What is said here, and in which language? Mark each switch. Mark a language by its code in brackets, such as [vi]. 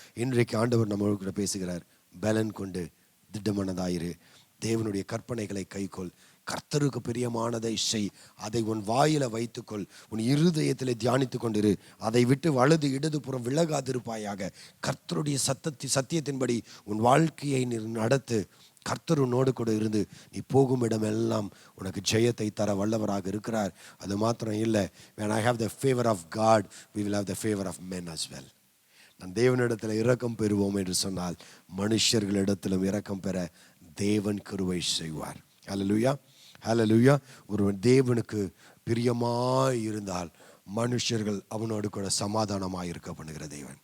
[ta] இன்றைக்கு ஆண்டவர் நம்மளோட கூட பேசுகிறார். பலன் கொண்டு திட்டமானதாயிரு, தேவனுடைய கற்பனைகளை கைக்கொள், கர்த்தருக்கு பிரியமானதை செய், அதை உன் வாயில வைத்துக்கொள், உன் இருதயத்தில் தியானித்து கொண்டிரு, அதை விட்டு வலது இடதுபுறம் விலகாதிருப்பாயாக. கர்த்தருடைய சத்தியத்தின்படி உன் வாழ்க்கையை நடத்து. கர்த்தர் உன்னோடு கூட இருந்து நீ போகும் இடமெல்லாம் உனக்கு ஜெயத்தை தர வல்லவராக இருக்கிறார். அது மாத்திரம் இல்லை, [en] when I have the favor of God, we will have the favor of men as well. [ta] நான் தேவனிடத்தில் இரக்கம் பெறுவோம் என்று சொன்னால் மனுஷர்களிடத்திலும் இரக்கம் பெற தேவன் கிருபை செய்வார். ஹல்லேலூயா, ஹல்லேலூயா. ஒருவன் தேவனுக்கு பிரியமாய் இருந்தால் மனுஷர்கள் அவனோடு கூட சமாதானமாக இருக்க பண்ணுகிற தேவன்.